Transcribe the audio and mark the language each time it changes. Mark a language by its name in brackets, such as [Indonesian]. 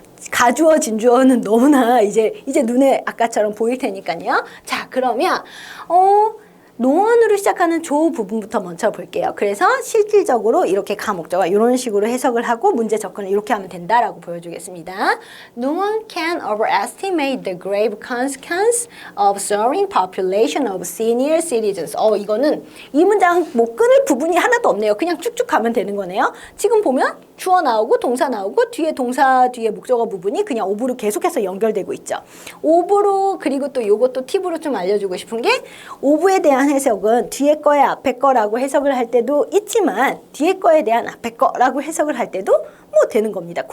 [Korean] 가주어, 진주어는 너무나 이제 눈에 아까처럼 보일 테니까요. 자, 그러면 노원으로 시작하는 조 부분부터 먼저 볼게요. 그래서 실질적으로 이렇게 가목적어 이런 식으로 해석을 하고 문제 접근을 이렇게 하면 된다라고 보여주겠습니다. [English] No one can overestimate the grave consequence of soaring population of senior citizens. [Korean] 이거는 이 문장 뭐 끊을 부분이 하나도 없네요. 그냥 쭉쭉 가면 되는 거네요. 지금 보면 주어 나오고 동사 나오고 뒤에 동사 뒤에 목적어 부분이 그냥 오브로 계속해서 연결되고 있죠. 오브로 그리고 또 요것도 팁으로 좀 알려주고 싶은 게 오브에 대한 해석은 뒤에 거에 앞에 거라고 해석을 할 때도 있지만 뒤에 거에 대한 앞에 거라고 해석을 할 때도 뭐 되는 겁니다.